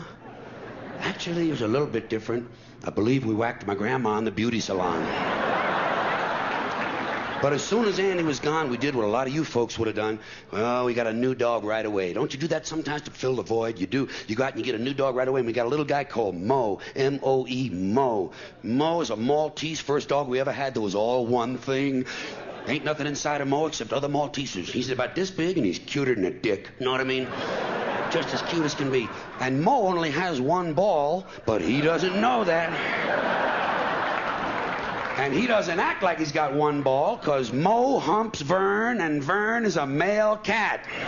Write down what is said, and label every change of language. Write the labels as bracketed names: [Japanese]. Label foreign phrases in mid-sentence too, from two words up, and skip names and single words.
[English] Actually, it was a little bit different. I believe we whacked my grandma in the beauty salon. But as soon as Annie was gone, we did what a lot of you folks would have done. Well, we got a new dog right away. Don't you do that sometimes to fill the void? You do. You go out and you get a new dog right away, and we got a little guy called Mo. M-O-E, Mo. Mo is a Maltese, first dog we ever had that was all one thing. Ain't nothing inside of Mo except other Maltesers. He's about this big, and he's cuter than a dick. Know what I mean? Just as cute as can be. And Mo only has one ball, but he doesn't know that. And he doesn't act like he's got one ball, because Mo humps Vern, and Vern is a male cat.